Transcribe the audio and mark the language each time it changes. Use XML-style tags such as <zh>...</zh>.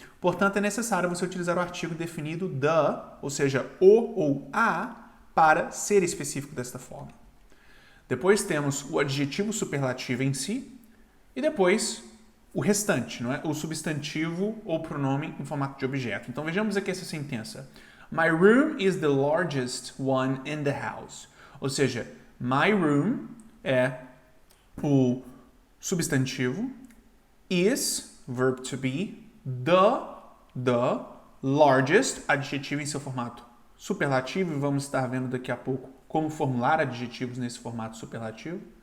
<pt>Portanto, é necessário você utilizar o artigo definido the, ou seja, o ou a, para ser específico desta forma. Depois temos o adjetivo superlativo em si e depois o restante, não é? O substantivo ou pronome em formato de objeto. Então vejamos aqui essa sentença.</pt> <en>My room is the largest one in the house.</en> <pt>Ou seja, my room é o substantivo, is, verb to be, the largest, adjetivo em seu formato superlativo, e vamos estar vendo daqui a pouco como formular adjetivos nesse formato superlativo.</pt>